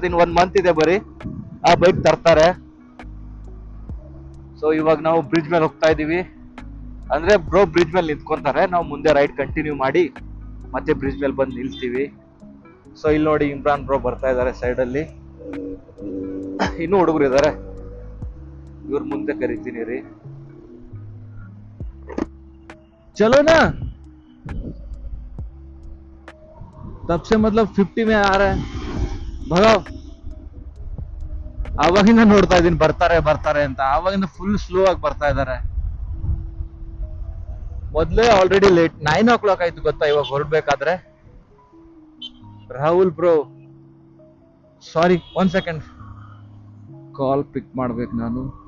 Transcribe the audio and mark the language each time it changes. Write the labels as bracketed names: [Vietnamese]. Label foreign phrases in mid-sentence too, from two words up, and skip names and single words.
[Kannada] ಇನ್ 1 month ಇದೆ ಬರೀ, ಆ ಬೈಕ್ ತರ್ತಾರೆ. ಸೊ ಇವಾಗ ನಾವು ಬ್ರಿಡ್ಜ್ ಮೇಲೆ ಹೋಗ್ತಾ ಇದೀವಿ. ಅಂದ್ರೆ ಬ್ರೋ ಬ್ರಿಡ್ಜ್ ಮೇಲೆ ನಿಂತ್ಕೊಂತಾರೆ, ನಾವು ಮುಂದೆ [English] ride continue [Kannada] ಮಾಡಿ ಮತ್ತೆ ಬ್ರಿಡ್ಜ್ ಮೇಲೆ ಬಂದು ನಿಲ್ತೀವಿ. ಸೊ ಇಲ್ಲಿ ನೋಡಿ, ಇಮ್ರಾನ್ ಬ್ರೋ ಬರ್ತಾ ಇದಾರೆ ಸೈಡ್ ಅಲ್ಲಿ. ಇನ್ನೂ ಹುಡುಗರು ಇದಾರೆ, ಇವ್ರ ಮುಂದೆ ಕರಿತೀನಿ ರೀ. [Hindi] चलो ना, तब से मतलब 50 में आ रहा है, भगाओ. [Kannada] ಆವಾಗಿಂದ ನೋಡ್ತಾ ಇದೀನಿ ಬರ್ತಾರೆ ಅಂತ. ಆವಾಗಿಂದ [English] full slow [Kannada] ಆಗಿ ಬರ್ತಾ ಇದಾರೆ. ಮೊದ್ಲೇ ಆಲ್ರೆಡಿ ಲೇಟ್, 9 o'clock ಆಯ್ತು ಗೊತ್ತಾ ಇವಾಗ ಹೊರಡ್ಬೇಕಾದ್ರೆ. ರಾಹುಲ್ [English] bro sorry, [Kannada] 1 second, [English] call pick [Kannada] ಮಾಡ್ಬೇಕು ನಾನು.